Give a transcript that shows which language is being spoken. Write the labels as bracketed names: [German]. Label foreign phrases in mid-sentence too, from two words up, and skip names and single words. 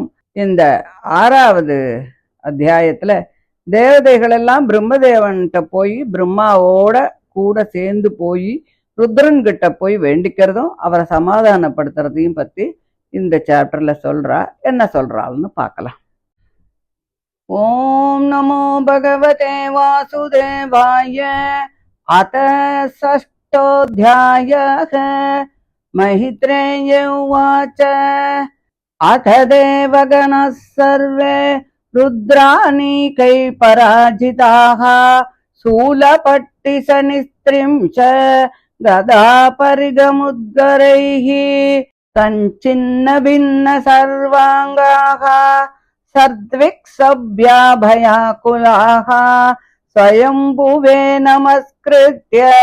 [Tamil] இந்த 6வது அத்தியாயத்துல தேவதைகள் எல்லாம் பிரம்மதேவன்கிட்ட போய் பிரம்மாவோட கூட சேர்ந்து போய் ருத்ரன் கிட்ட போய் வேண்டிக்கிறதும் அவரை சமாதானப்படுத்துறதையும் பத்தி இந்த சாப்டர்ல சொல்றா. என்ன சொல்றாள்னு பார்க்கலாம். [Sanskrit] ओम् नमो भगवते वासुदेवाय. அத षष्ठोऽध्यायः. महित्रेय उवाच अथ देवगणः सर्वे रुद्रानीकै पराजिताः शूलपट्टिशनिस्त्रिंश गदापरिगमुद्गरैः कञ्चिन्न भिन्न सर्वाङ्गाः सर्द्विक्सभ्याभयाकुलाः स्वयंभुवे नमस्कृत्य